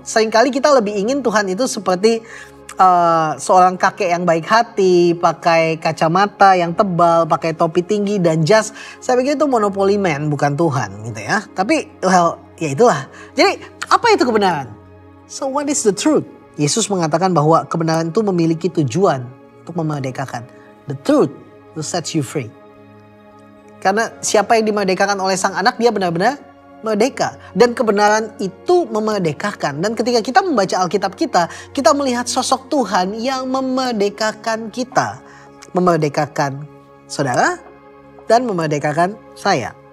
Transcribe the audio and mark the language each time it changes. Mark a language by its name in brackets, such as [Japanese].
[Indonesian] Seringkali kita lebih ingin Tuhan itu seperti seorang kakek yang baik hati, pakai kacamata yang tebal, pakai topi tinggi dan jas. Saya pikir itu monopoli man, bukan Tuhan, gitu ya. Tapi, well, ya itulah. Jadi, apa itu kebenaran? [English] So, what is the truth? [Indonesian] Yesus mengatakan bahwa kebenaran itu memiliki tujuan untuk memerdekakan. [English] The truth will set you free. [Indonesian] Karena siapa yang dimerdekakan oleh Sang Anak, dia benar-benar merdeka. Dan kebenaran itu memerdekakan. Dan ketika kita membaca Alkitab kita melihat sosok Tuhan yang memerdekakan kita. Memerdekakan saudara dan memerdekakan saya.